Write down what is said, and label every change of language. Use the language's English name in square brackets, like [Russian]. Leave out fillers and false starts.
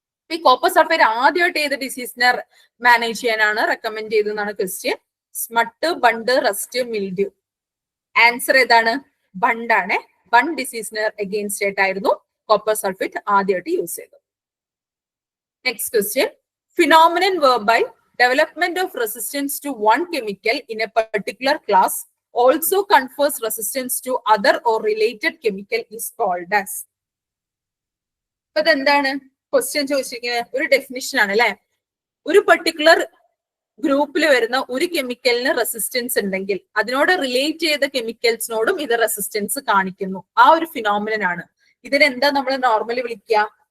[Malayalam] ഈ copper sulphate ആദ്യമായിട്ട് ഏത് ഡിസീസിനെ മാനേജ് ചെയ്യാനാണ് റെക്കമെൻഡ് ചെയ്തതെന്നാണ് question. സ്മട്ട്, bund, rest, mildew. Answer ഏതാണ്? ബണ്ടാണ്. ബൺ ഡിസീസിന് അഗെയിൻസ്റ്റ് ആയിട്ടായിരുന്നു കോപ്പർ സൾഫേറ്റ് ആദ്യമായിട്ട് യൂസ് ചെയ്തത്. [English] Next question. Phenomenon whereby development of resistance to one chemical in a particular class also confers resistance to other or related chemical is called as. [Malayalam] അപ്പൊ അതെന്താണ് question ചോദിച്ചിരിക്കുന്നത്? ഒരു definition ആണ് അല്ലെ. ഒരു പെർട്ടിക്കുലർ ഗ്രൂപ്പിൽ വരുന്ന ഒരു കെമിക്കലിന് റെസിസ്റ്റൻസ് ഉണ്ടെങ്കിൽ അതിനോട് റിലേറ്റ് ചെയ്ത കെമിക്കൽസിനോടും ഇത് റെസിസ്റ്റൻസ് കാണിക്കുന്നു. ആ ഒരു ഫിനോമിനൻ ആണ്. ഇതിനെന്താ നമ്മൾ നോർമലി വിളിക്കുക?